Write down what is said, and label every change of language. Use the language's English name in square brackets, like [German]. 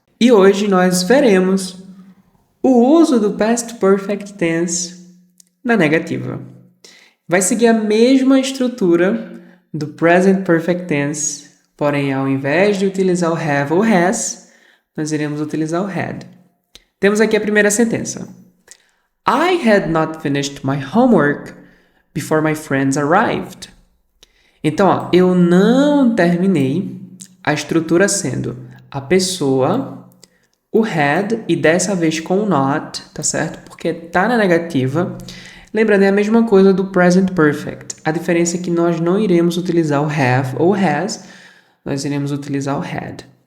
[Portuguese] E hoje nós veremos o uso do past perfect tense na negativa. Vai seguir a mesma estrutura do present perfect tense, porém ao invés de utilizar o have ou has, nós iremos utilizar o had. Temos aqui a primeira sentença. [English] I had not finished my homework before my friends arrived. [Portuguese] Então, eu não terminei, a estrutura sendo a pessoa, o had e dessa vez com o not, tá certo? Porque tá na negativa. Lembrando, é a mesma coisa do present perfect. A diferença é que nós não iremos utilizar o have ou has, nós iremos utilizar o had.